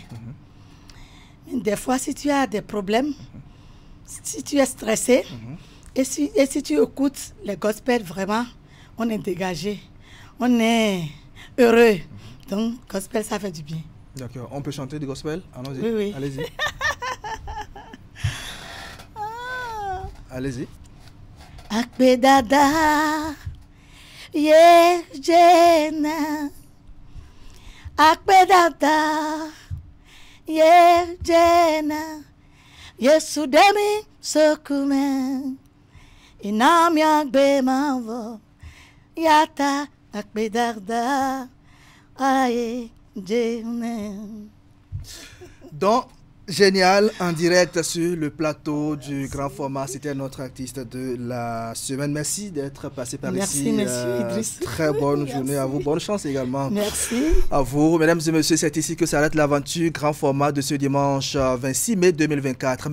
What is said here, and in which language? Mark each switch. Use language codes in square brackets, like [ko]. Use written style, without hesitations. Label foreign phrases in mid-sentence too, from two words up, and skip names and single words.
[fr] Des fois, si tu as des problèmes, si tu es stressé, et si tu écoutes les gospels, vraiment, on est dégagé, on est heureux. Donc, gospel, ça fait du bien. D'accord. On peut chanter du gospel? Allons-y. Oui, oui. Allez-y. Allez-y. Akbedada, ye jena. Akbedada, ye jena. Yesu demi sokume. Inam yakbe mavo. Yata akbedada, aye jena. Donc, génial, en direct sur le plateau du grand format. C'était notre artiste de la semaine. Merci d'être passé par ici. Merci, Idriss. Très bonne journée à vous. Bonne chance également. Merci. À vous. Mesdames et messieurs, c'est ici que s'arrête l'aventure grand format de ce dimanche 26 mai 2024.